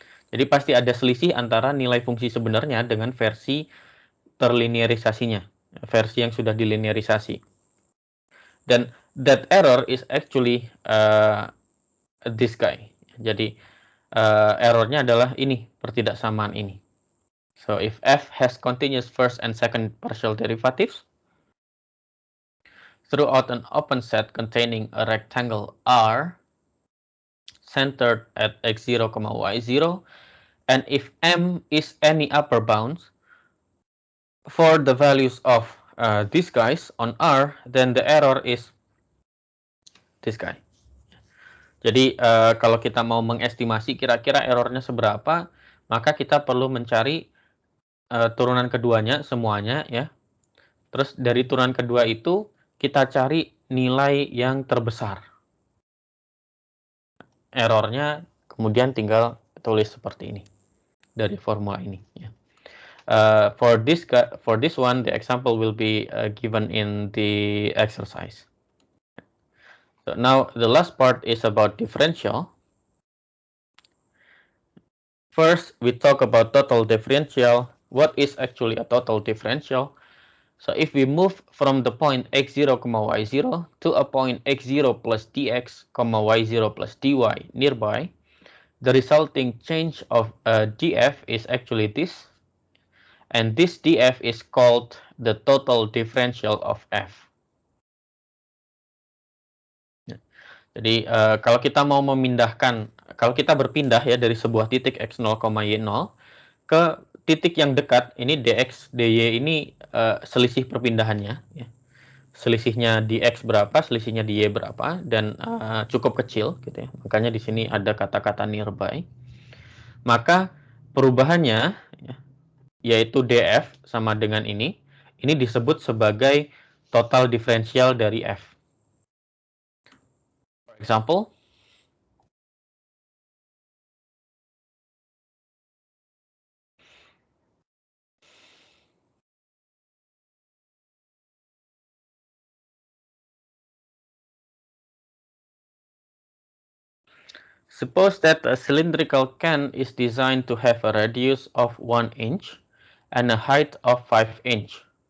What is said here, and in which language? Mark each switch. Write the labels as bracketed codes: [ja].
[id] Jadi pasti ada selisih antara nilai fungsi sebenarnya dengan versi terlinearisasinya, versi yang sudah dilinearisasi. [en] Dan that error is actually this guy. [id] Jadi errornya adalah ini, pertidaksamaan ini. [en] So if f has continuous first and second partial derivatives throughout an open set containing a rectangle R centered at x0, y0, and if m is any upper bounds for the values of these guys on R, then the error is this guy. [id] Jadi kalau kita mau mengestimasi kira-kira errornya seberapa, maka kita perlu mencari turunan keduanya semuanya ya. Terus dari turunan kedua itu kita cari nilai yang terbesar. Errornya kemudian tinggal tulis seperti ini dari formula ini ya. [en] For this one the example will be given in the exercise. So now the last part is about differential. First, we talk about total differential. What is actually a total differential? So if we move from the point x0, y0 to a point x0 plus dx, y0 plus dy nearby, the resulting change of df is actually this. And this df is called the total differential of f. [id] Jadi kalau kita mau memindahkan, kalau kita berpindah ya dari sebuah titik x0, y0 ke titik yang dekat, ini dx, dy ini selisih perpindahannya. Ya. Selisihnya di x berapa, selisihnya di y berapa, dan cukup kecil, gitu ya. Makanya di sini ada kata-kata nearby. Maka perubahannya, ya, yaitu df sama dengan ini disebut sebagai total diferensial dari f. [en] For example, suppose that a cylindrical can is designed to have a radius of 1 inch and a height of 5 inch.